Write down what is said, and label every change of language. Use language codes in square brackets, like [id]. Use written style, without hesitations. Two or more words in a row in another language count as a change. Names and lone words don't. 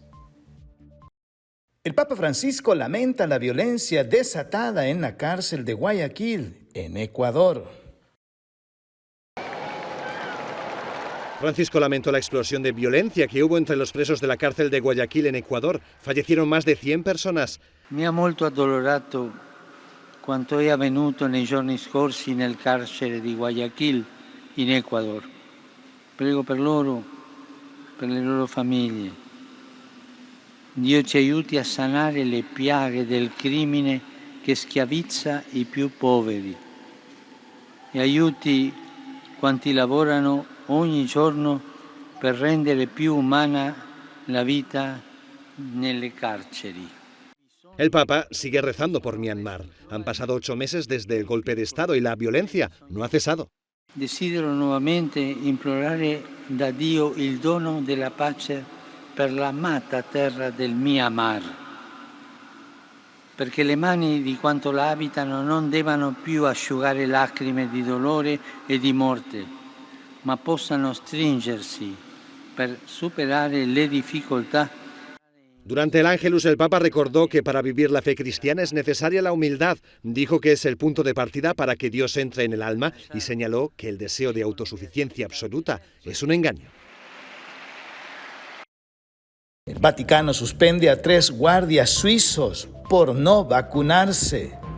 [es] El Papa Francisco lamenta la violencia desatada en la cárcel de Guayaquil, en Ecuador. Francisco lamentó la explosión de violencia que hubo entre los presos de la cárcel de Guayaquil en Ecuador. Fallecieron más de 100 personas. [it] Mi ha molto addolorato quanto è avvenuto nei giorni scorsi nel carcere di Guayaquil in Ecuador. Prego per loro, per le loro famiglie. Dio ci aiuti a sanare le piaghe del crimine che schiavizza i più poveri e aiuti quanti lavorano ogni giorno per rendere più umana la vita nelle carceri. [es] El Papa sigue rezando por Myanmar. Han pasado 8 meses desde el golpe de Estado y la violencia no ha cesado. [it] Desidero nuovamente implorare da Dio il dono della pace per l'amata terra del Myanmar, perché le mani di quanto la abitano non debbano più asciugare lacrime di dolore e di morte, ma possano stringersi per superare le difficoltà. [es] Durante el Ángelus, el Papa recordó que para vivir la fe cristiana es necesaria la humildad. Dijo que es el punto de partida para que Dios entre en el alma y señaló que el deseo de autosuficiencia absoluta es un engaño. El Vaticano suspende a 3 guardias suizos por no vacunarse.